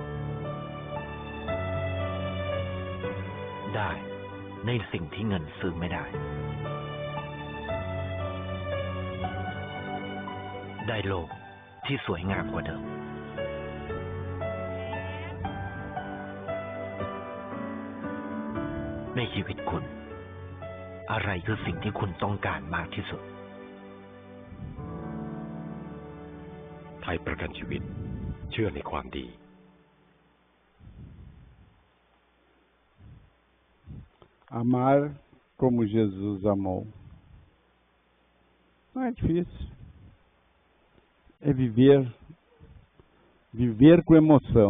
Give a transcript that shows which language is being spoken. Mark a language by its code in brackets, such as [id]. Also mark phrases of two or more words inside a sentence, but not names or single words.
[th] ได้ในสิ่งที่เงินซื้อไม่ได้ได้โลกที่สวยงามกว่าเดิมในชีวิตคุณอะไรคือสิ่งที่คุณต้องการมากที่สุด ไทยประกันชีวิตเชื่อในความดี [pt] Amar como Jesus amou. Não é difícil. É viver com emoção.